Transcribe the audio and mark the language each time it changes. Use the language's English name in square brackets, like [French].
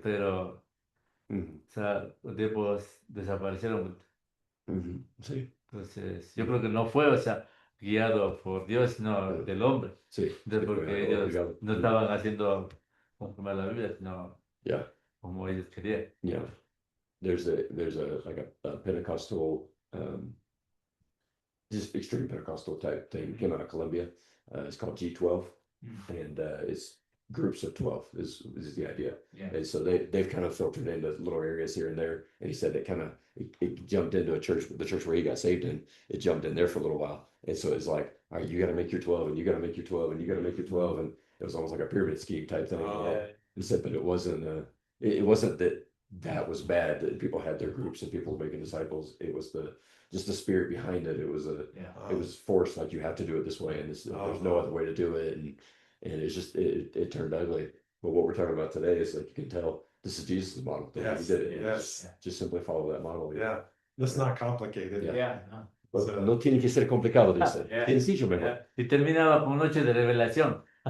[Spanish] Pero, Mhm. o sea, los tiempos desaparecieron. Mhm. Sí. Entonces, yo creo que no fue, o sea, guiado por Dios, sino del hombre. Sí. De Sí, porque fue ellos obligado. no estaban haciendo conforme a la Biblia, sino [English] Yeah. [Spanish] como ellos querían. [English] Yeah. There's a Pentecostal, just extreme Pentecostal type thing came out of Colombia. It's called G12, and it's groups of 12 is the idea. Yeah. And so they've kind of filtered into little areas here and there. And he said that kind of it jumped into a church, the church where he got saved in. It jumped in there for a little while, and so it's like, all right, you got to make your 12, and you got to make your 12, and you got to make your 12, and it was almost like a pyramid scheme type thing. Yeah. He said, but it wasn't. It wasn't that was bad that people had their groups and people were making disciples. It was just the spirit behind it. It was Yeah. it was forced, like you have to do it this way, and there's no other way to do it, and it's just it turned ugly. But what we're talking about today is like you can tell this is Jesus' model. The way Yes, he did it. yes. Just simply follow that model. Yeah. It's not complicated. Yeah. Yeah. No. But So- [Spanish] no tiene que ser complicado, dice. [English] Yeah. [Spanish] Sencillo mejor. [English] Yeah. [Spanish] Y terminaba con noche de revelación.